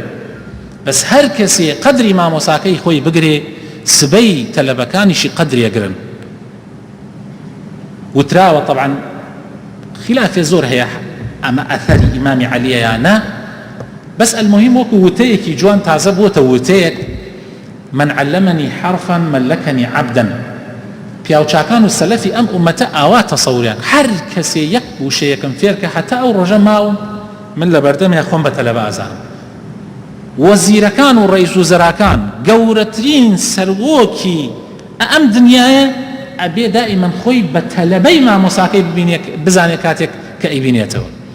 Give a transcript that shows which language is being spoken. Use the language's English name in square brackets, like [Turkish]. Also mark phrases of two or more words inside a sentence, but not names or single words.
[Central Kurdish] بەس هەر کەسێ قەدری مامۆساکەی خۆی بگرێ، سبەی تەلەبەکانیشی قەدریەگرن. وتراوە طبعا خلافێ زۆر هەیە ئەمە ئەثەری ئیمامی عەلیە یان نا، بەس المهم وەکو وتەیەکی جوان تازە بووتە وتەیەک، [Arabic] من علمني حرفا ملكني عبدا. [Central Kurdish] پیاوچاکان و سەلەفی ئەم ئومەتە ئاوا تەسەووریان، هەر کەسێ یەک وشەیەکم فێرکە هەتا ئەو ڕۆژە ماوم من لە بەردەمێ خۆم بە تەلەبە ئازانم. وەزیرەکان و ڕەیس وزەراکان گەورەترین سەرۆکی ئەم دنیایە ئەبێ دائیمەن خۆی بە تەلەبەی مامۆساکەی بزانێ کاتێک کە ئەیبینێتەوە.